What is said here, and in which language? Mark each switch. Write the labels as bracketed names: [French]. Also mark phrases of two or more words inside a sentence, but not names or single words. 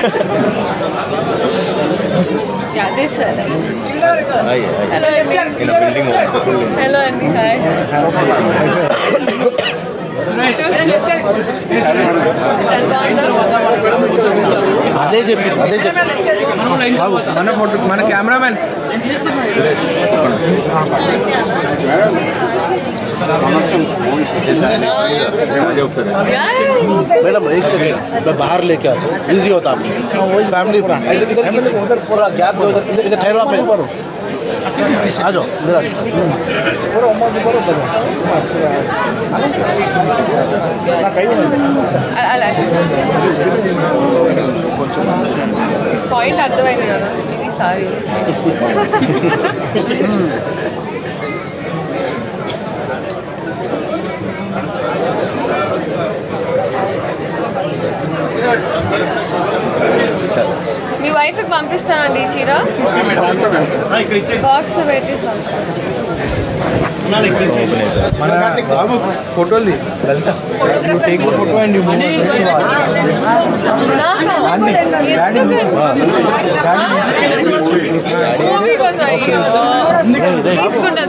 [Telugu] హలో అండి, హాయ్. అదే చెప్పి మన కెమెరామెన్ [Hindi] मैडम एक सेकंड मैं बाहर लेके आता हूँ, ईजी होता आपको फैमिली उधर पूरा गैप दो, इधर ठहरो आप, आ जाओ इधर आ [Telugu] పాయింట్ అర్థమైంది కదా. ఇది సారీ మీ వైఫ్కి పంపిస్తానండి ఈ చీర. బాక్స్ పెట్టిస్తాను. [English] फोटोली you take the photo and you move [Telugu] మూవీ కోసం తీసుకుంటా.